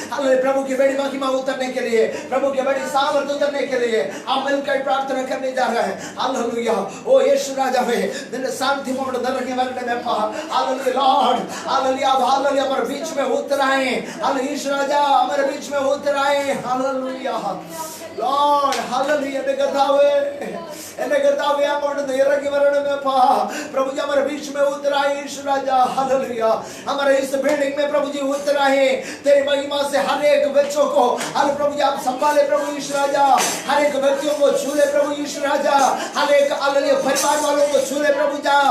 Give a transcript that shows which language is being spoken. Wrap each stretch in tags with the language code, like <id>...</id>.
<hi>Hallelujah प्रभु की बड़ी महिमा उतरने के लिए, प्रभु की बड़ी सामर्थ उतरने के लिए हम मिलकर प्रार्थना करने जा रहे हैं। हालेलुया ओ यीशु राजा वे</hi> <ml>നിന്റെ സാന്നിധ്യം നിറഞ്ഞു വരണമേ അപ്പാ।</ml> <hi>हालेलुया लॉर्ड हालेलुया हालेलुया हमारे बीच में उतर आए, हालेलुया यीशु राजा हमारे बीच में उतर आए। हालेलुया लॉर्ड हालेलुया</hi> <ml>എന്നെ കർത്താവേ അങ്ങോട്ട് ഇറങ്ങി വരണമേ അപ്പാ।</ml> <hi>प्रभु जी हमारे बीच में उतर आए यीशु राजा। हालेलुया हमारे इस बिल्डिंग में प्रभु जी उतर आए, तेरी महिमा से हर एक बच्चों को हालेलुया प्रभु जी आप संभाले प्रभु यीशु राजा, हर एक व्यक्तियों को छू ले प्रभु यीशु राजा, हर एक हालेलुया परिवार वालों को छू ले प्रभु जा।</hi>